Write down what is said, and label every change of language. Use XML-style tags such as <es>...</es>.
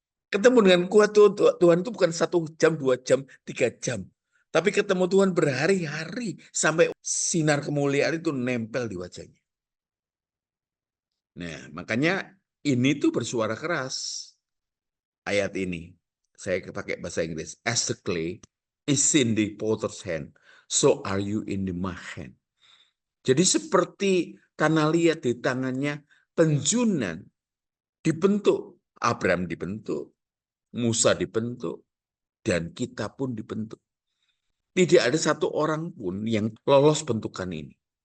<id>Ketemu dengan kuat Tuhan itu bukan 1 jam, 2 jam, 3 jam. Tapi ketemu Tuhan berhari-hari sampai sinar kemuliaan itu nempel di wajahnya. Nah, makanya ini tuh bersuara keras. Ayat ini, saya pakai bahasa Inggris.</id> <en>As the clay is in the potter's hand, so are you in the my hand.</en> <id>Jadi seperti tanah liat di tangannya penjunan dibentuk. Abraham dibentuk, Musa dibentuk, dan kita pun dibentuk. Tidak ada satu orang pun yang lolos bentukan ini.</id>